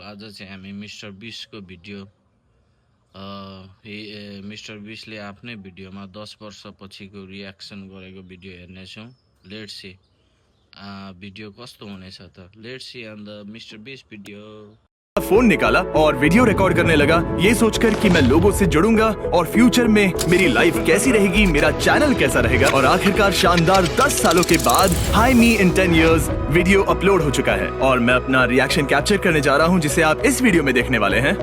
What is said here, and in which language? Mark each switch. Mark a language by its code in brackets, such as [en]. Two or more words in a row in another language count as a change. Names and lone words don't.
[ne] आज चाहिँ हामी मिस्टर बिस्टको भिडियो मिस्टर बिस्टले आफ्नै भिडियोमा 10 वर्षपछिको रियाक्सन गरेको भिडियो हेर्नेछौँ। [en] Let's see [ne] भिडियो कस्तो हुनेछ त। [en] Let's see on the Mister Beast video. [hi] फोन निकाला और वीडियो रिकॉर्ड करने लगा, ये सोचकर कि मैं लोगों से जुड़ूंगा और फ्यूचर में मेरी लाइफ कैसी रहेगी, मेरा चैनल कैसा रहेगा। और आखिरकार शानदार 10 सालों के बाद [en] Hi me in 10 years [hi] वीडियो अपलोड हो चुका है और मैं अपना रिएक्शन कैप्चर करने जा रहा हूँ, जिसे आप इस वीडियो में देखने वाले हैं।